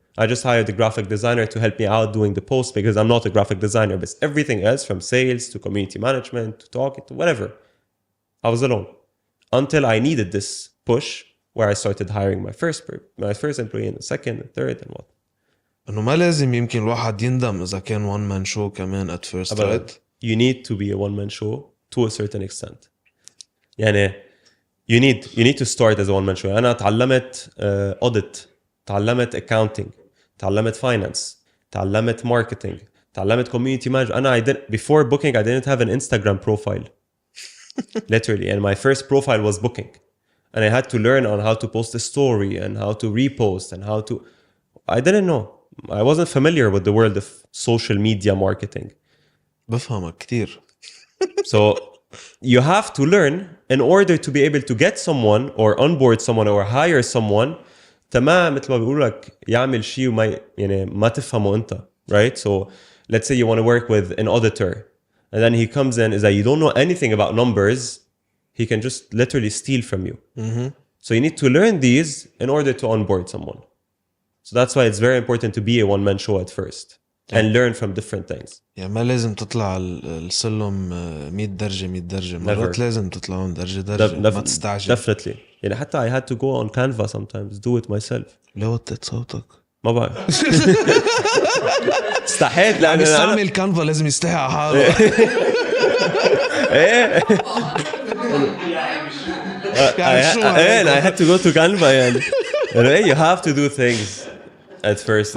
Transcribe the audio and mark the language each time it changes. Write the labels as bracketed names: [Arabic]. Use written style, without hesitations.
[English] I just hired a graphic designer to help me out doing the post because I'm not a graphic designer, but everything else from sales to community management to talking to whatever. I was alone until I needed this push where I started hiring my first employee and the second and third and what. [Arabic] انه ما لازم يمكن الواحد يندم اذا كان one man show كمان [English] at first, right? You need to be a one man show to a certain extent. يعني you need to start as a one man show. [Arabic] أنا تعلمت audit, تعلمت accounting, تعلمت finance, تعلمت marketing, تعلمت community management. [English] أنا before Book.Ink I didn't have an Instagram profile. Literally, and my first profile was Book.Ink. And I had to learn on how to post a story and how to repost and how to... I didn't know. I wasn't familiar with the world of social media marketing. [Arabic] بفهمك كتير. [English] So you have to learn in order to be able to get someone or onboard someone or hire someone [Arabic] تمام مثل ما بيقولوا لك يعمل شيء وما يعني ما تفهمه أنت, [English] right? So let's say you want to work with an auditor and then he comes in is that you don't know anything about numbers, he can just literally steal from you. Mm-hmm. So you need to learn these in order to onboard someone. So that's why it's very important to be a one-man show at first and learn from different things. [Arabic] يعني ما لازم تطلع السلم 100 درجة 100 درجة. مرات لازم تطلعون درجة درجة. ما تستعجل. [English] Definitely. يعني حتى I had to go on Canva sometimes, do it myself. [Arabic] ليه وطيت صوتك؟ ما بعرف. استحيت لأن يستعمل كانفا لازم يستحي على حاله. [English] ايه I had to go to Canva يعني. You have to do things at first.